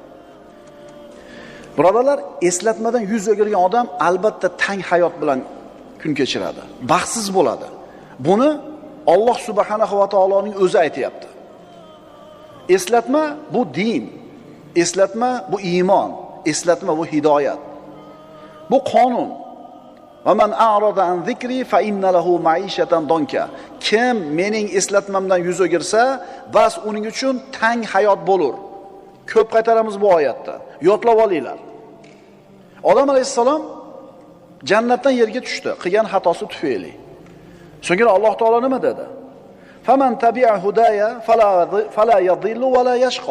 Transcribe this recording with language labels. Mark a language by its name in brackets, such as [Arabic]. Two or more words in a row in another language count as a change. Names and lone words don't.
[Uzbek] Birodarlar, eslatmadan yuz o'girgan odam albatta tang hayot bilan kun kechiradi, baxtsiz bo'ladi. Buni Alloh subhanahu va taoloning o'zi aytayapti. Eslatma bu din, eslatma bu iymon, eslatma bu hidoyat. Bu qonun. [Arabic] ومن أعرض عن ذكري فإن له معيشة ضنكا. [Uzbek] Kim mening eslatmamdan yuz o'girsa, bas uning uchun tang hayot bo'lur. Ko'p qaytaramiz bu oyatda. Yodlab olinglar. Odam alayhisalom jannatdan yerga tushdi, qilgan xatosi tufayli. So'ngra Alloh taolo nima dedi? [Arabic] فمن تبع هداي فلا يضل ولا يشقى.